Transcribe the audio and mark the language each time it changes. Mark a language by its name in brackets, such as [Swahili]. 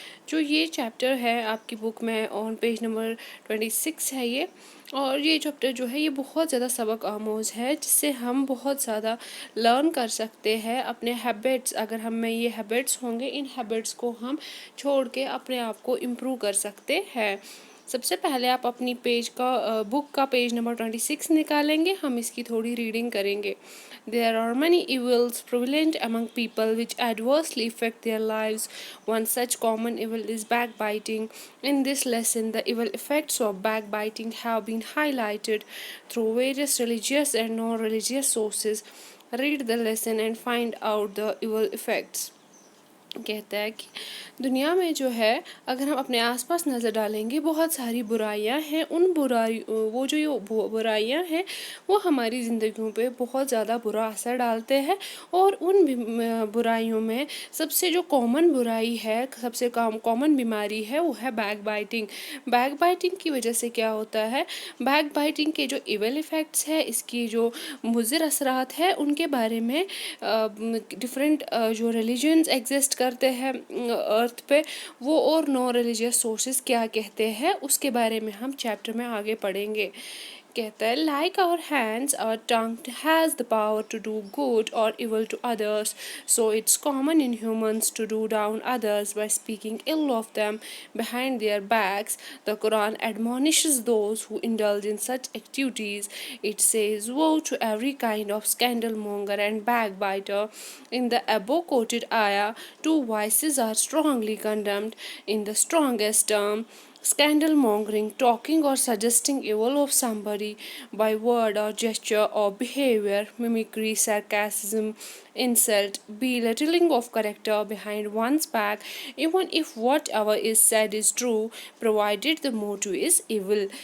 [Urdu] جو یہ چیپٹر ہے آپ کی بک میں آن پیج نمبر 26 ہے یہ، اور یہ چیپٹر جو ہے یہ بہت زیادہ سبق آموز ہے جس سے ہم بہت زیادہ لرن کر سکتے ہیں اپنے ہیبٹس۔ اگر ہم میں یہ ہیبٹس ہوں گے، ان ہیبٹس کو ہم چھوڑ کے اپنے آپ کو امپروو کر سکتے ہیں۔ سب سے پہلے آپ اپنی بک کا پیج نمبر 26 نکالیں گے، ہم اس کی تھوڑی ریڈنگ کریں گے۔ [English] There are many evils prevalent among people which adversely affect their lives. One such common evil is backbiting. In this lesson, the evil effects of backbiting have been highlighted through various religious and non-religious sources. Read the lesson and find out the evil effects. [Urdu] کہتا ہے کہ دنیا میں جو ہے اگر ہم اپنے آس پاس نظر ڈالیں گے بہت ساری برائیاں ہیں، وہ جو یہ برائیاں ہیں وہ ہماری زندگیوں پہ بہت زیادہ برا اثر ڈالتے ہیں، اور ان برائیوں میں سب سے جو کامن برائی ہے، سب سے کامن بیماری ہے وہ ہے بیک بائٹنگ۔ بیک بائٹنگ کی وجہ سے کیا ہوتا ہے، بیک بائٹنگ کے جو ایول ایفیکٹس ہے، اس کی جو مضر اثرات ہے، ان کے بارے میں ڈفرینٹ جو ریلیجنز ایگزسٹ کرتے ہیں ارتھ پہ، وہ اور نو ریلیجیس سورسز کیا کہتے ہیں، اس کے بارے میں ہم چیپٹر میں آگے پڑھیں گے۔ کہتا ہے [English] like our hands, our tongue has the power to do good or evil to others, so it's common in humans to do down others by speaking ill of them behind their backs. The Quran admonishes those who indulge in such activities. It says, woe to every kind of scandal monger and backbiter. In the above quoted ayah, two vices are strongly condemned in the strongest term: scandal mongering, talking or suggesting evil of somebody by word or gesture or behavior; mimicry, sarcasm, insult, belittling of character behind one's back, even if whatever is said is true, provided the motive is evil.